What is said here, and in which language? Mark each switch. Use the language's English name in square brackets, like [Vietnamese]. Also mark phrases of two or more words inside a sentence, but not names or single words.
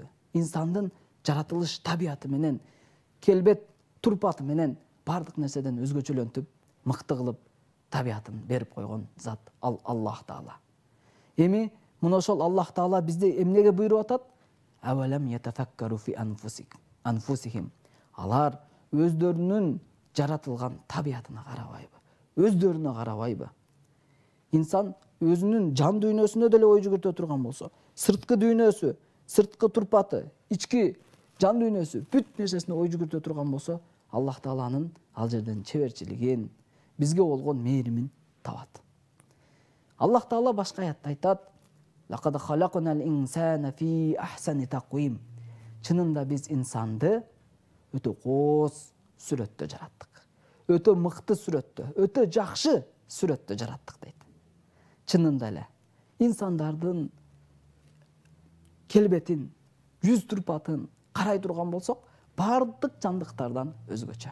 [Kyrgyz] Инсандын жаратылыш табияты менен, келбет турпаты менен баардык нерседен өзгөчөлөнтүп, мыкты кылып табиятын берип койгон зат Аллах таала. Эми мына ошол Аллах таала бизди эмнеге буйруп атат? [Arabic] أولم يتفكروا في أنفسهم. [Kyrgyz] Алар өздөрүнүн жаратылган табиятына карабайбы? Өздөрүнө карабайбы? Инсан өзүнүн жан дүйнөсүнө деле ой жүгүртө турган болсо, сырткы дүйнөсү, сырткы турпаты, ички жан дүйнөсү, бүт нерсесине ой жүгүртө турган болсо, Аллах тааланын ал жерден чеберчилигин, бизге болгон мээримин табат. Аллах таала башка аятта айтат: [Arabic] "لقد خلقنا الإنسان في أحسن تقويم". [Kyrgyz] Чынында биз инсанды өтө кооз сүрөттө жараттык. Өтө мыкты сүрөттө, өтө жакшы сүрөттө жараттык дейт. Чынында эле инсандардын келбетин, жүз турпатын карай турган болсок, баардык жандыктардан өзгөчө.